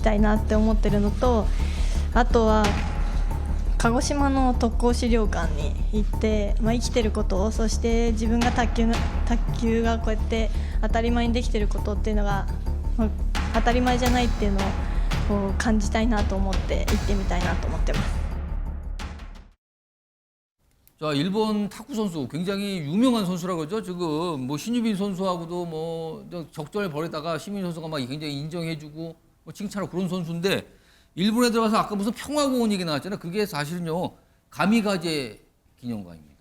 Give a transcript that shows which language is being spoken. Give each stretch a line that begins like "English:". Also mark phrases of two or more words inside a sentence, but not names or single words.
Japanese: たいなって思ってるのと、あとは鹿児島の特攻資料館に行って、生きてることを、そして自分が卓球がこうやって当たり前にできてることっていうのが、当たり前じゃないっていうのを感じたいなと思って行ってみたいなと思ってます。
Korean: 자, 일본 탁구 선수 굉장히 유명한 선수라고 그러죠. 지금 뭐 신유빈 선수하고도 뭐 적전을 벌이다가 신유빈 선수가 막 굉장히 인정해주고 뭐 칭찬하고 그런 선수인데 일본에 들어가서 아까 무슨 평화공원 얘기 나왔잖아요. 그게 사실은요 가미가제 기념관입니다.